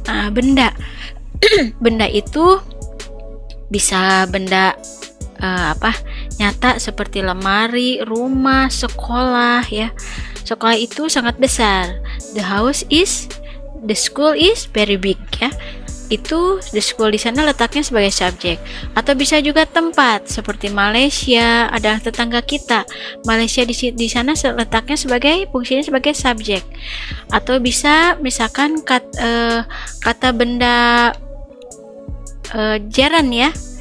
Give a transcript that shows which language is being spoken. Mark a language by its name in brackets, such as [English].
[Indonesian] Benda benda itu bisa benda nyata seperti lemari, rumah, sekolah ya. Sekolah itu sangat besar. [English] The school is very big ya. [Indonesian] Itu [English] the school [Indonesian] di sana letaknya sebagai subjek. Atau bisa juga tempat seperti Malaysia, ada tetangga kita. Malaysia di sana letaknya fungsinya sebagai subjek. Atau bisa misalkan kata benda jaran ya.